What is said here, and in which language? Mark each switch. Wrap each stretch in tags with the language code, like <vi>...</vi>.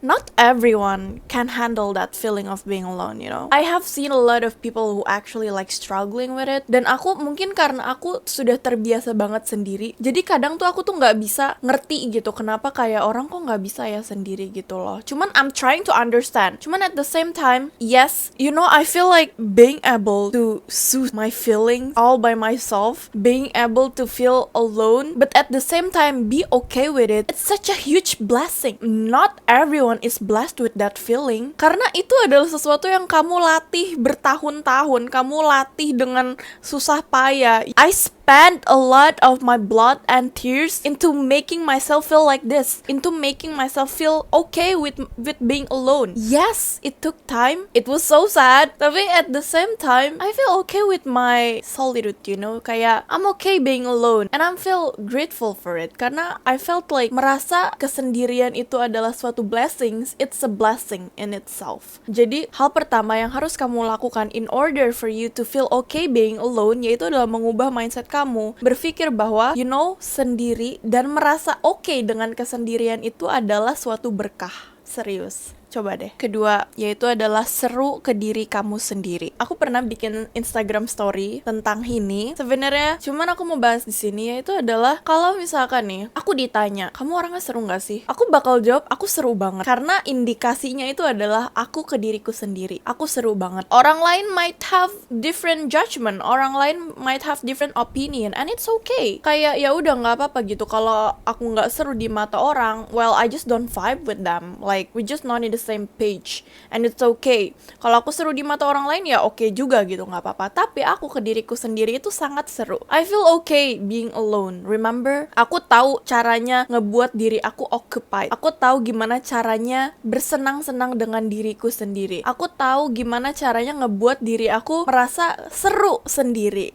<en>Not everyone can handle that feeling of being alone, I have seen a lot of people who actually like struggling with it.</en> <id>Dan aku mungkin karena aku sudah terbiasa banget sendiri, jadi kadang tuh aku tuh nggak bisa ngerti gitu kenapa kayak orang kok nggak bisa ya sendiri gitu loh. Cuman</id> <en>I'm trying to understand. Cuman at the same time, yes, I feel like being able to soothe my feelings all by myself, being able to feel alone, but at the same time be okay with it, it's such a huge blessing. Not everyone is blessed with that feeling,</en> <id>karena itu adalah sesuatu yang kamu latih bertahun-tahun, kamu latih dengan susah payah.</id> <en>I spent a lot of my blood and tears into making myself feel like this, into making myself feel okay with being alone. Yes, it took time, it was so sad,</en> <id>tapi</id> <en>at the same time I feel okay with my solitude,</en> <id>kayak</id> <en>I'm okay being alone, and I'm feel grateful for it,</en> <id>karena</id> <en>I felt like</en> <id>merasa kesendirian itu adalah suatu</id> <en>blessings. It's a blessing in itself.</en> <id>Jadi hal pertama yang harus kamu lakukan</id> <en>in order for you to feel okay being alone,</en> <id>yaitu adalah mengubah mindset kamu, berpikir bahwa sendiri dan merasa okay dengan kesendirian itu adalah suatu berkah. Serius, coba deh. Kedua, yaitu adalah seru ke diri kamu sendiri. Aku pernah bikin Instagram story tentang ini. Sebenarnya cuman aku mau bahas di sini, yaitu adalah kalau misalkan nih aku ditanya, kamu orangnya seru nggak sih? Aku bakal jawab, aku seru banget. Karena indikasinya itu adalah aku ke diriku sendiri. Aku seru banget. Orang lain</id> <en>might have different judgment,</en> <id>orang lain</id> <en>might have different opinion, and it's okay.</en> <id>Kayak ya udah nggak apa-apa gitu. Kalau aku nggak seru di mata orang,</id> <en>well I just don't vibe with them. Like we just not in the same page, and it's okay.</en> <id>Kalau aku seru di mata orang lain ya oke juga gitu, nggak apa-apa. Tapi aku ke diriku sendiri itu sangat seru.</id> <en>I feel okay being alone. Remember,</en> <id>aku tahu caranya ngebuat diri aku</id> <en>occupied.</en> <id>Aku tahu gimana caranya bersenang-senang dengan diriku sendiri. Aku tahu gimana caranya ngebuat diri aku merasa seru sendiri.</id>